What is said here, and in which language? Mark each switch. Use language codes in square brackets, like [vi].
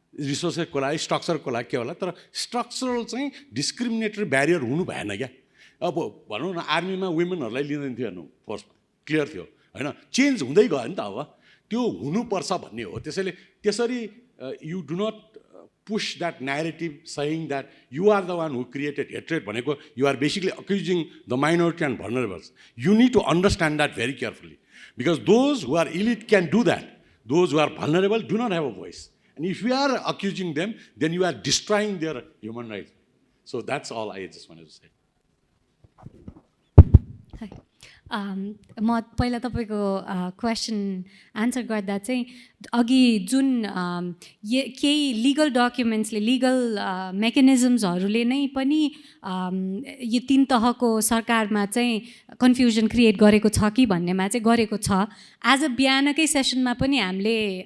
[ne] रिसोर्सको लागि स्ट्रक्चरको लागि के होला तर स्ट्रक्चरल चाहिँ डिस्क्रिमिनेटरी ब्यारियर हुनु भएन क्या अब भनौँ न आर्मीमा वुमेनहरूलाई लिँदैन थियो हेर्नु फर्स्टमा क्लियर थियो होइन चेन्ज हुँदै गयो नि त अब त्यो हुनुपर्छ भन्ने हो त्यसरी [en] you do not push that narrative saying that you are the one who created hatred [ne] भनेको [en] you are basically accusing the minority and vulnerables. You need to understand that very carefully because those who are elite can do that. Those who are vulnerable do not have a voice. And if you are accusing them, then you are destroying their human rights. So that's all I just wanted to say. [ne] म पहिला तपाईँको question answer गर्दा चाहिँ अघि जुन केही legal डकुमेन्ट्सले legal मेकानिजम्सहरूले नै पनि यो 3 तहको सरकारमा चाहिँ कन्फ्युजन क्रिएट गरेको छ कि भन्नेमा चाहिँ गरेको छ आज बिहानकै सेसनमा पनि हामीले